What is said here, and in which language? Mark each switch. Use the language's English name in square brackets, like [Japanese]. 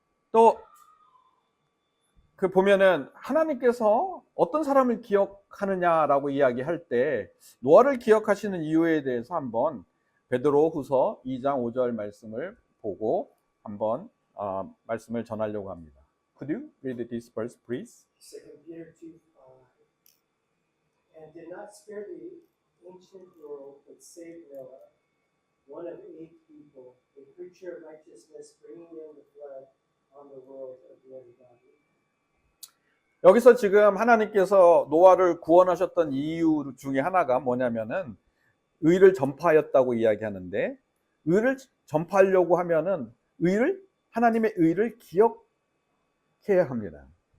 [Korean] 또 보면은 하나님께서 어떤 사람을 기억하느냐라고 이야기할 때 노아를 기억하시는 이유에 대해서 한번 베드로후서 2장 5절 말씀을 보고 한번 말씀을 전하려고 합니다. [English] Could you read this verse, please? 2 Peter 2:5. And did not spare the ancient world, but saved Noah, one of 8 people, a preacher of righteousness, bringing in the flood on the world of the ungodly. [Korean] 여기서 지금 하나님께서 노아를 구원하셨던 이유 중에 하나가 뭐냐면은 의를 전파하였다고 이야기하는데, 의를 전파하려고 하면은 하나님의 의를 기억해야 합니다.